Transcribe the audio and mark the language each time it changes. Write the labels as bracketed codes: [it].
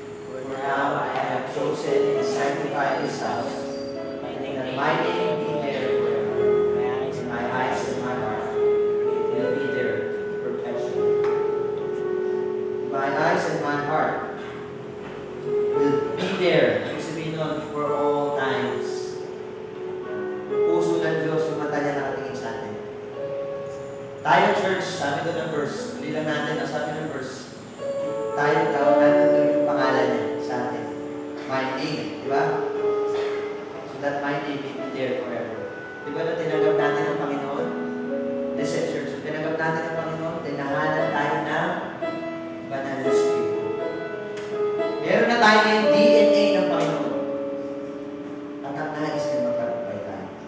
[en] For now I have chosen and sanctified this house, that my name be there forever. My eyes and my heart will be there perpetually. My eyes and my heart will be there. [tl] Ibig sabihin nun, [en] for all times. [tl] Puso ng Diyos, yung mata niya nakatingin sa atin. Tayo, church, sabi doon ng verse, hindi lang natin ang sabi ng verse, tayo daw, nandun yung pangalan niya sa atin. [en] My name, [tl] di ba? [en] So that my name will be there forever. [tl] Di ba na tinanggap natin ang Panginoon? [en] Listen, church, [tl] so tinanggap natin ang Panginoon, tinahanan tayo ng banal na Espiritu. Meron na tayo yung DNA ng Panginoon. At ang nais na magkarumpay tayo.